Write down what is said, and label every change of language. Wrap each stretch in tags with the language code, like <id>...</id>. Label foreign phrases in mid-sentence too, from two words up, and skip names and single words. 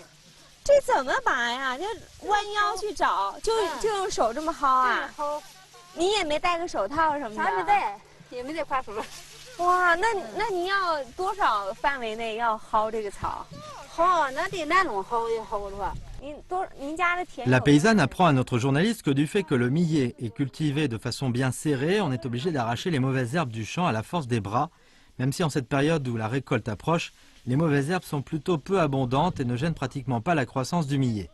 <zh>这怎么拔呀？就弯腰去找，就用手这么薅啊？薅。你也没戴个手套什么的？啥没戴，也没戴花绳。哇，那你要多少范围内要薅这个草？薅，那得那种薅的话。</zh> <fr>La paysanne apprend à notre journaliste que du fait que le millet est cultivé de façon bien serrée, on est obligé d'arracher les mauvaises herbes du champ à la force des bras, même si en cette période où la récolte approche, les mauvaises herbes sont plutôt peu abondantes et ne gênent pratiquement pas la croissance du millet.</fr>